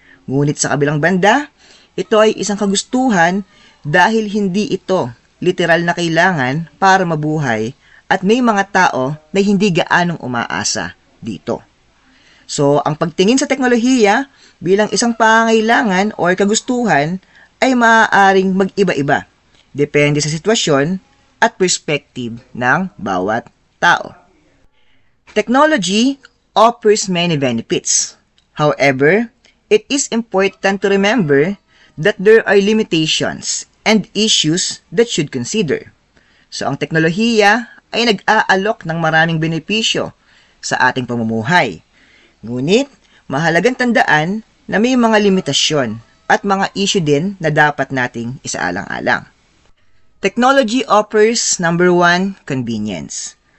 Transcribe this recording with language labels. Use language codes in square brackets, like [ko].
[tl] Ngunit sa kabilang banda, ito ay isang kagustuhan dahil hindi ito literal na kailangan para mabuhay at may mga tao na hindi gaanong umaasa dito. So, ang pagtingin sa teknolohiya bilang isang pangangailangan o kagustuhan ay maaaring mag-iba-iba. Depende sa sitwasyon at perspective ng bawat tao. [en] Technology offers many benefits. However, it is important to remember that there are limitations and issues that should consider. [tl] So, ang teknolohiya ay nag-aalok ng maraming benepisyo sa ating pamumuhay. Ngunit, mahalagang tandaan na may mga limitasyon at mga issue din na dapat nating isaalang-alang. [en] Technology offers, number 1, convenience.